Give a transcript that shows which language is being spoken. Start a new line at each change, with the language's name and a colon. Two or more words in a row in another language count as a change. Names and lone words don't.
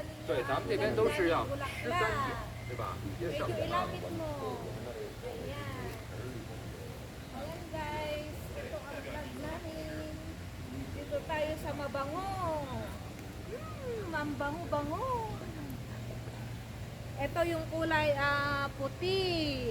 Chinese: 对，咱们这边都是要13天，对吧？别省
Filipino: Medyo
Chinese: 着了。
Filipino: ilapit mo. Ayan. Ayan guys, ito ang vlog namin. Dito tayo sa Mabango. Mambango-bango. Ito yung kulay puti.